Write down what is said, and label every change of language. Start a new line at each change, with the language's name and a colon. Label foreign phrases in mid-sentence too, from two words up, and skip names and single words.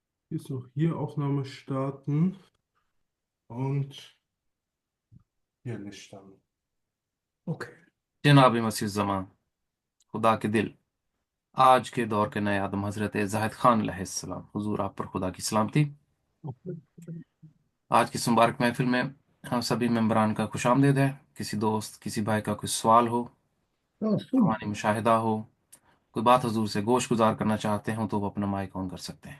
German: Jetzt noch hier Aufnahme starten und hier nicht starten. Okay.
Hindi: जनाब मसीह ज़मान खुदा के दिल आज के दौर के नए आदम हज़रत ज़ाहिद ख़ान अलैहिस्सलाम हुजूर आप पर खुदा की सलामती। आज की इस मुबारक महफिल में हम सभी मेंबरान का खुशामदीद है। किसी दोस्त किसी भाई का कोई सवाल हो, रूहानी मुशाहिदा हो, कोई बात हुजूर से गोश गुजार करना चाहते हो तो वो अपना
English: mic on
Hindi: कर सकते हैं।